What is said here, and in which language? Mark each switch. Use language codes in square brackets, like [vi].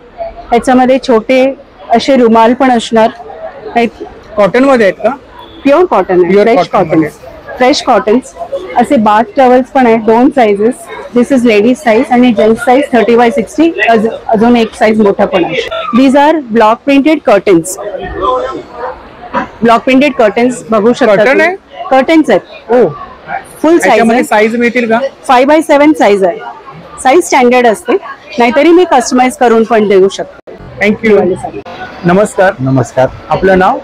[mr] ह्याच्यामध्ये छोटे असे रुमाल पण असणार. कॉटन मध्ये आहेत का? प्युअर कॉटन आहे, फ्रेश कॉटन. फ्रेश कॉटन्स असे बाथ टॉवेल्स पण आहेत, 2 sizes. [en] this is ladies size [mr] आणि जेंट्स साइज 30x60. अजून एक साइज मोठा पण आहे. [en] These are block printed curtains. [mr] Block printed curtains बघू शकता. कर्टन्स आहेत. ओ फुल साइज. साईज मिळतील का? 5x7 साइज आहे. साइज स्टँडर्ड असते, नाहीतरी मी कस्टमाइज करून पण देऊ शकते. [en] Thank you. [mr] नमस्कार. नमस्कार. आपलं नाव?